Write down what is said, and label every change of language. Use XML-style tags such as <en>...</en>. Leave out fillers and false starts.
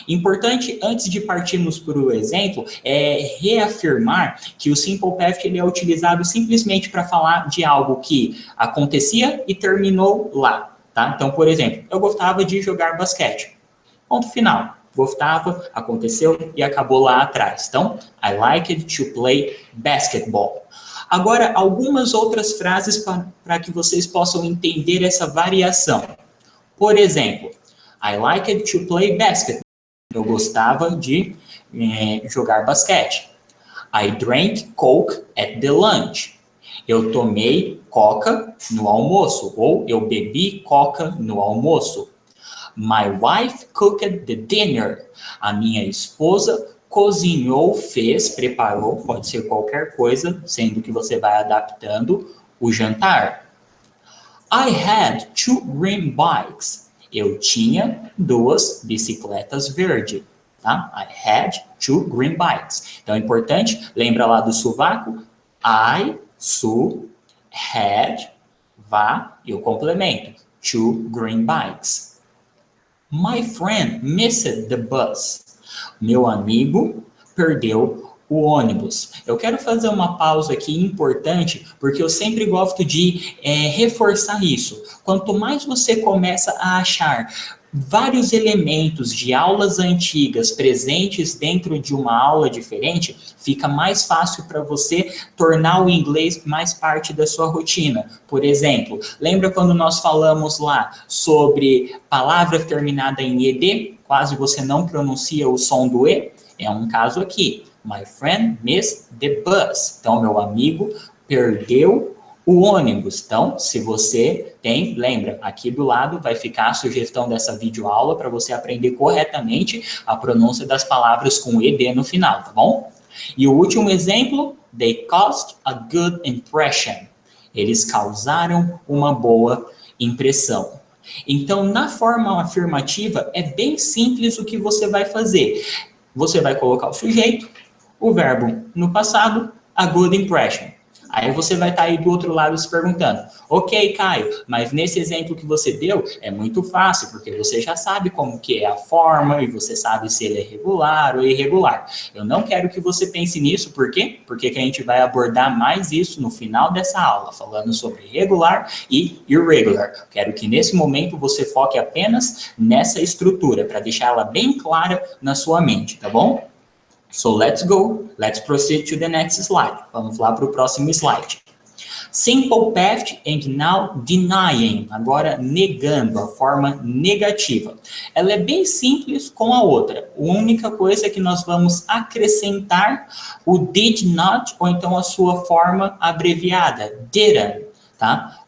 <pt>Importante, antes de partirmos para o exemplo, é reafirmar que o simple past ele é utilizado simplesmente para falar de algo que acontecia e terminou lá. Tá? Então, por exemplo, eu gostava de jogar basquete. Ponto final. Gostava, aconteceu e acabou lá atrás.</pt> <en>Então, I liked to play basketball.</en> <pt>Agora, algumas outras frases para que vocês possam entender essa variação. Por exemplo,</pt> <en>I liked to play basketball.</en> <pt>Eu gostava de jogar basquete.</pt> <en>I drank Coke at the lunch.</en> <pt>Eu tomei Coca no almoço. Ou eu bebi Coca no almoço.</pt> <en>My wife cooked the dinner.</en> <pt>A minha esposa cozinhou, fez, preparou, pode ser qualquer coisa, sendo que você vai adaptando o jantar.</pt> <en>I had 2 green bikes.</en> <pt>Eu tinha 2 bicicletas verdes, tá?</pt> <en>I had 2 green bikes.</en> <pt>Então, é importante, lembra lá do sovaco? I, su, had, vá, e o complemento.</pt> <en>2 green bikes. My friend missed the bus.</en> <pt>Meu amigo perdeu o ônibus. Eu quero fazer uma pausa aqui importante, porque eu sempre gosto de reforçar isso. Quanto mais você começa a achar vários elementos de aulas antigas presentes dentro de uma aula diferente, fica mais fácil para você tornar o inglês mais parte da sua rotina. Por exemplo, lembra quando nós falamos lá sobre palavra terminada em ed? Quase você não pronuncia o som do e? É um caso aqui.</pt> <en>My friend missed the bus.</en> <pt>Então, meu amigo perdeu o ônibus. Então, se você tem, lembra, aqui do lado vai ficar a sugestão dessa videoaula para você aprender corretamente a pronúncia das palavras com ed no final, tá bom? E o último exemplo,</pt> <en>they caused a good impression.</en> <pt>Eles causaram uma boa impressão. Então, na forma afirmativa, é bem simples o que você vai fazer. Você vai colocar o sujeito, o verbo no passado,</pt> <en>a good impression.</en> <pt>Aí você vai estar aí do outro lado se perguntando, ok, Caio, mas nesse exemplo que você deu é muito fácil, porque você já sabe como que é a forma e você sabe se ele é regular ou irregular. Eu não quero que você pense nisso, por quê? Porque que a gente vai abordar mais isso no final dessa aula, falando sobre regular e irregular. Quero que nesse momento você foque apenas nessa estrutura, para deixar ela bem clara na sua mente, tá bom?</pt> <en>So let's go, let's proceed to the next slide.</en> <pt>Vamos lá para o próximo slide.</pt> <en>Simple past and now denying,</en> <pt>agora negando, a forma negativa. Ela é bem simples com a outra. A única coisa é que nós vamos acrescentar o did not, ou então a sua forma abreviada, didn't, tá?</pt>